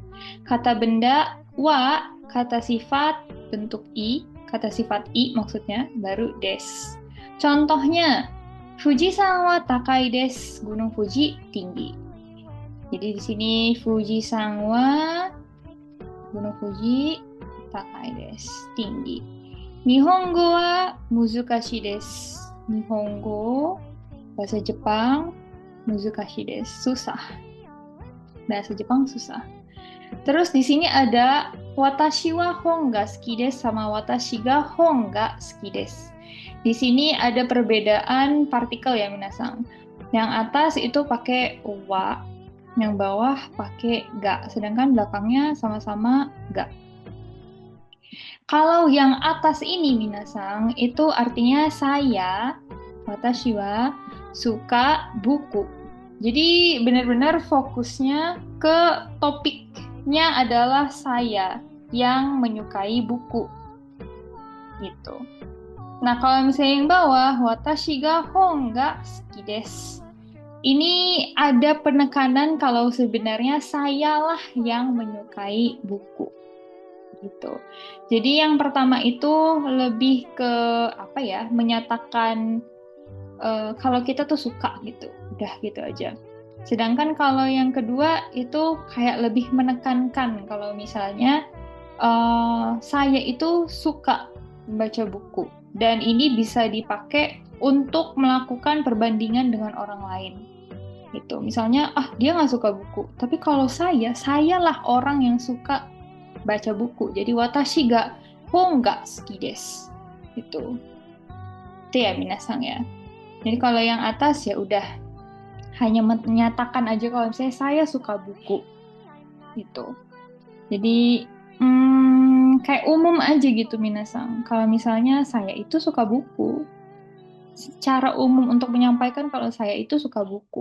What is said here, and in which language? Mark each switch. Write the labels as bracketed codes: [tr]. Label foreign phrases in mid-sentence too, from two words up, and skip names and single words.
[id] Kata benda wa, kata sifat bentuk i, kata sifat i maksudnya baru des. Contohnya, [ja] 富士山は高いです, [id] Gunung Fuji tinggi. Jadi di sini [ja] 富士山は [id] Gunung Fuji [ja] 高いです, [id] tinggi. [ja] 日本語は難しいです. [id] Nihongo, bahasa Jepang, [ja] 難しいです, [id] susah. Bahasa Jepang susah. Terus di sini ada [ja] 私は本が好きです [id] sama [ja] 私が本が好きです. [id] Di sini ada perbedaan partikel ya minasang. Yang atas itu pakai wa, yang bawah pakai ga, sedangkan belakangnya sama-sama ga. Kalau yang atas ini minasang, itu artinya saya, [ja] 私は, [id] suka buku. Jadi benar-benar fokusnya ke topiknya adalah saya yang menyukai buku. Gitu. Nah, kalau misalnya yang bawah, [ja] 私が本が好きです. [id] Ini ada penekanan kalau sebenarnya sayalah yang menyukai buku gitu. Jadi yang pertama itu lebih ke apa ya, menyatakan kalau kita tuh suka gitu, udah gitu aja. Sedangkan kalau yang kedua itu kayak lebih menekankan kalau misalnya saya itu suka membaca buku dan ini bisa dipakai untuk melakukan perbandingan dengan orang lain gitu. Misalnya, dia nggak suka buku, tapi kalau sayalah orang yang suka baca buku. Jadi [ja] 私が本が好きです. [id] Itu. Itu ya minasang ya. Jadi kalau yang atas ya udah hanya menyatakan aja kalau misalnya saya suka buku. Gitu. Jadi kayak umum aja gitu minasang. Kalau misalnya saya itu suka buku, secara umum untuk menyampaikan kalau saya itu suka buku.